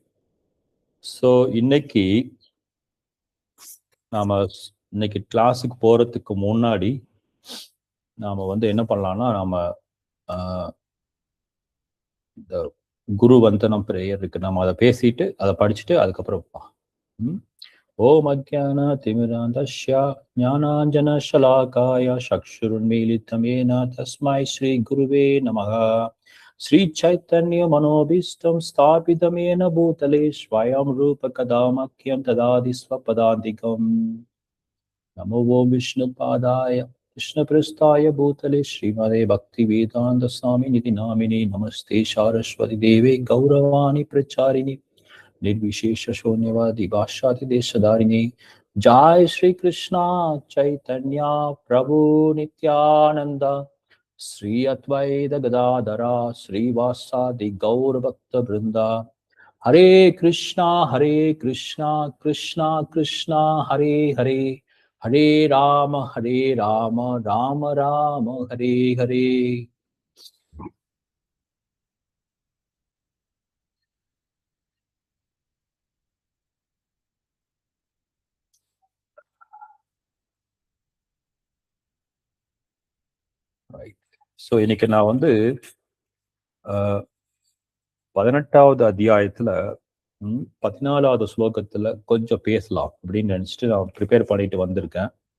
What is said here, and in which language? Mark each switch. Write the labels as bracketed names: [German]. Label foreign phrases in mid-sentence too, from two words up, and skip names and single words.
[Tamil] ஸோ இன்னைக்கு கிளாஸுக்கு போறதுக்கு முன்னாடி நாம வந்து என்ன பண்ணலாம்னா, நாம இந்த குரு வந்தனம் பிரேயர் இருக்கு, நம்ம அதை பேசிட்டு அதை படிச்சுட்டு அதுக்கப்புறம் [Sanskrit] ओम् अज्ञान तिमिरान्धस्य ज्ञानाञ्जन शलाकया चक्षुरुन्मीलितम् येन तस्मै श्री गुरवे नमः. श्री चैतन्य मनोऽभीष्टं स्थापितं येन भूतले स्वयं रूप कदा मह्यं ददाति स्वपदान्तिकम्. नमो ओम् विष्णुपादाय कृष्णप्रस्थाय भूतले श्रीमदे भक्ति वेदांत स्वामी निधि नामिने नमस्ते सारस्वती देवे गौरवाणी प्रचारिणी निर्विशेष शून्यवादी भाष्याति देशधारिणी. जय श्री कृष्णा चैतन्य प्रभु नित्यानंद श्री अद्वैत गदाधरा श्रीवासादि गौर भक्त वृंदा. हरे कृष्णा कृष्णा कृष्णा हरे हरे, हरे राम राम राम हरे हरे. [Tamil] ஸோ இன்னைக்கு நான் வந்து 18வது அத்தியாயத்துல 14வது ஸ்லோகத்துல கொஞ்சம் பேசலாம் அப்படின்னு நினைச்சிட்டு நான் ப்ரிப்பேர் பண்ணிட்டு வந்திருக்கேன்.